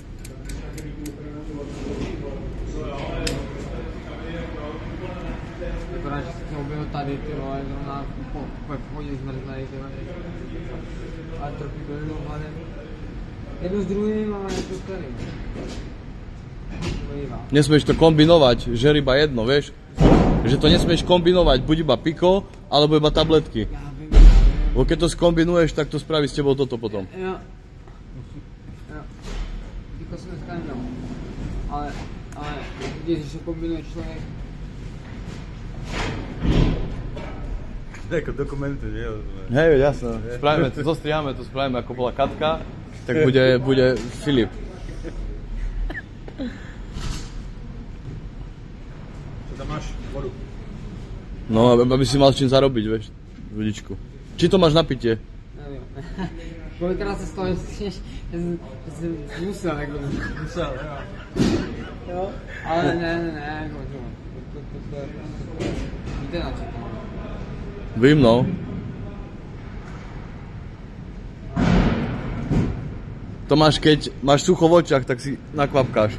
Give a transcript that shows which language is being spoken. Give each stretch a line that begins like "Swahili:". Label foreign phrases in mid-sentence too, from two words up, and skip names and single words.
Czech: Vypadá, že se objevil tady, ty vole, zrovna po vchodě zmrzlej, ty vole. Ale trochu byl hladem. Jedu s druhým, ale je to tady.
Slovak: Nesmieš to kombinovať, žer iba jedno, vieš? Že to nesmieš kombinovať, buď iba piko, alebo iba tabletky. Bo keď to skombinuješ, tak to spraví s tebou toto potom.
Czech: Jo. Piko si dneska nedal. Ale když se kombinuje člověk. Jako dokumenty, že jo?
Slovak: Hej, jasné. Spravíme to, zostriháme to, spravíme ako bola Katka, tak bude Filip.
Czech: Co tam máš? Vodu.
Slovak: No, aby si mal s čím zarobiť, vieš, vodičku. Či to máš na pitie?
Czech: Nevím. Kolikrát se stalo, že jsi musel jako. Musel, jo. Jo? Ale ne, jako to víte na co to. Vím, no.
Slovak: To máš, keď máš sucho v očiach, tak si nakvapkáš.